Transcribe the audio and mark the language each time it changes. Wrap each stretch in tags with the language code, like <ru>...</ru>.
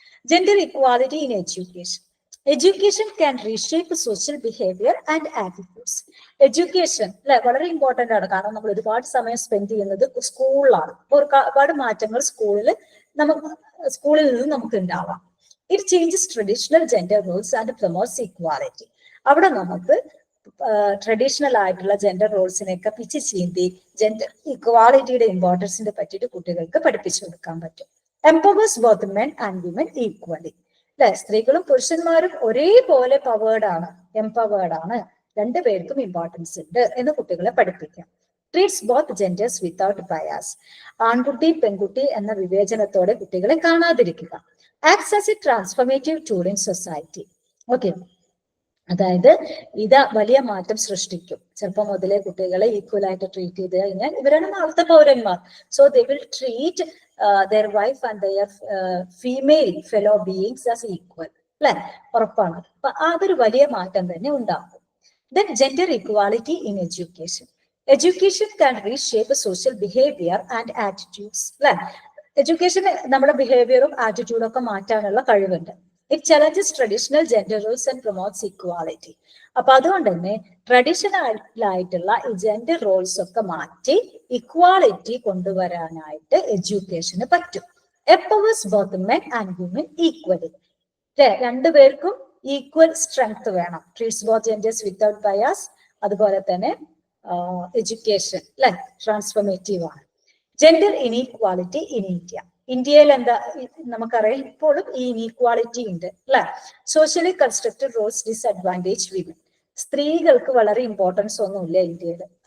<en>Gender equality in education. Education can reshape social behavior and attitudes.</en> <ml>Education വളരെ important ആണ്. കാരണം നമ്മൾ ഒരുപാട് സമയം സ്പെൻഡ് ചെയ്യുന്നത് സ്കൂളിലാണ്. ഒരുപാട് മാറ്റങ്ങൾ സ്കൂളിൽ നിന്ന് നമുക്ക് ഉണ്ടാവാം.</ml> <en>It changes traditional gender roles and promotes equality.</en> <ml>അവിടെ നമുക്ക് ട്രഡീഷണൽ ആയിട്ടുള്ള ജെൻഡർ റോൾസിനെയൊക്കെ പിച്ച് ചീന്തി ജെൻഡർ ഇക്വാലിറ്റിയുടെ ഇമ്പോർട്ടൻസിനെ പറ്റിയിട്ട് കുട്ടികൾക്ക് പഠിപ്പിച്ചു കൊടുക്കാൻ പറ്റും.</ml> <en>Empowers both men and women equally. അല്ലെ?</en> <ml>സ്ത്രീകളും പുരുഷന്മാരും ഒരേപോലെ എംപവേർഡ് ആണ്, രണ്ടുപേർക്കും ഇമ്പോർട്ടൻസ് ഉണ്ട് എന്ന് കുട്ടികളെ പഠിപ്പിക്കാം.</ml> <en>Treats both genders without bias.</en> <ml>ആൺകുട്ടി പെൺകുട്ടി എന്ന വിവേചനത്തോടെ കുട്ടികളെ കാണാതിരിക്കുക.</ml> <en>Acts as a transformative tool in society. Okay,</en> <ml>അതായത് ഇത് വലിയ മാറ്റം സൃഷ്ടിക്കും. ചെറുപ്പം മുതലേ കുട്ടികളെ ഈക്വൽ ആയിട്ട് ട്രീറ്റ് ചെയ്ത് കഴിഞ്ഞാൽ ഇവരാണ് നാളത്തെ പൗരന്മാർ.</ml> <en>So they will treat their wife and their female fellow beings as equal.</en> <ml>അല്ലെ? ഉറപ്പാണ്. അപ്പൊ അതൊരു വലിയ മാറ്റം തന്നെ ഉണ്ടാകും.</ml> <en>Then gender equality in education. Education can reshape social behavior and attitudes. അല്ലെ?</en> <ml>എഡ്യൂക്കേഷൻ നമ്മുടെ ബിഹേവിയറും ആറ്റിറ്റ്യൂഡും ഒക്കെ മാറ്റാനുള്ള കഴിവുണ്ട്.</ml> <en>It challenges traditional gender roles and promotes equality.</en> <ml>അപ്പൊ അതുകൊണ്ട് തന്നെ ട്രഡീഷണൽ ആയിട്ടുള്ള ഈ ജെൻഡർ റോൾസ് ഒക്കെ മാറ്റി ഇക്വാളിറ്റി കൊണ്ടുവരാനായിട്ട് എഡ്യൂക്കേഷന് പറ്റും.</ml> <en>Empowers both men and women equally.</en> <ml>രണ്ടുപേർക്കും ഈക്വൽ സ്ട്രെങ്ത് വേണം.</ml> <en>Treats both genders without bias.</en> <ml>അതുപോലെ തന്നെ എഡ്യൂക്കേഷൻ ട്രാൻസ്ഫോർമേറ്റീവ് ആണ്.</ml> <en>Gender inequality in India.</en> <ml>ഇന്ത്യയിൽ എന്താ നമുക്കറിയാം, ഇപ്പോഴും ഈ ഇനീക്വാളിറ്റി ഉണ്ട്, അല്ലെ?</ml> <en>Socially constructed roles disadvantage women.</en> <ml>സ്ത്രീകൾക്ക് വളരെ ഇമ്പോർട്ടൻസ് ഒന്നുമില്ല ഇന്ത്യയിൽ.</ml>